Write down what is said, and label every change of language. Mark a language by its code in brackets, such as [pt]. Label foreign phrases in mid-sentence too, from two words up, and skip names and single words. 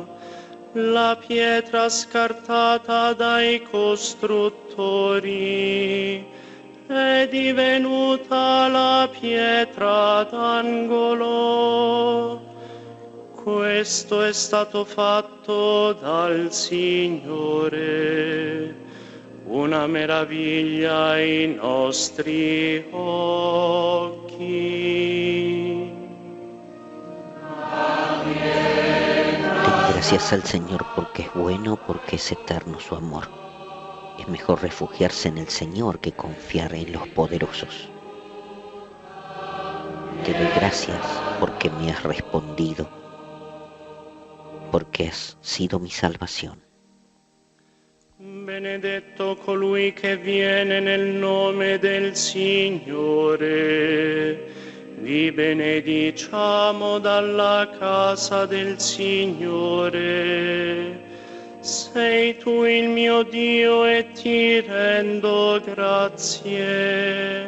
[it] La pietra scartata dai costruttori è divenuta la pietra d'angolo. Questo è stato fatto dal Signore, una meraviglia ai nostri occhi. [es] Den gracias al Señor porque es bueno, porque es eterno su amor. Es mejor refugiarse en el Señor que confiar en los poderosos. Te doy gracias porque me has respondido, porque has sido mi salvación. [it] Benedetto colui che viene nel nome del Signore. Vi benediciamo dalla casa del Signore. Sei tu il mio Dio e ti rendo grazie.